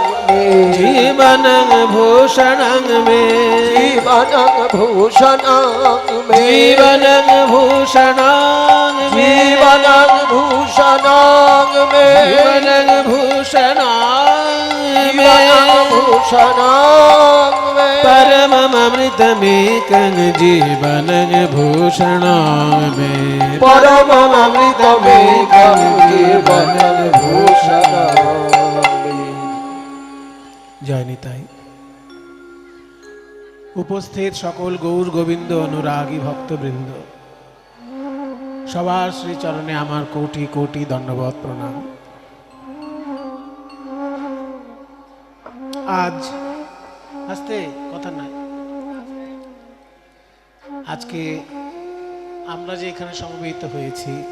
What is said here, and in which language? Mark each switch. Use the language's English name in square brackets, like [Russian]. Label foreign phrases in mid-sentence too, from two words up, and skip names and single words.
[Sanskrit] मे जीवनं भूषणं मे जीवनं भूषणं मे जीवनं भूषणं जीवनं भूषणं मे जीवनं भूषणं मे भूषणं मे परममृतमेकं जीवनं भूषणं मे परममृतमेकं जीवनं भूषणं मे। [Bangla] জয় নিতাই। উপস্থিত সকল গৌর গোবিন্দ অনুরাগী ভক্তবৃন্দ, সবার শ্রীচরণে আমার কোটি কোটি দণ্ডবত প্রণাম। আজ আস্তে কথা নাই, আজকে আমরা যে এখানে সমবেত হয়েছি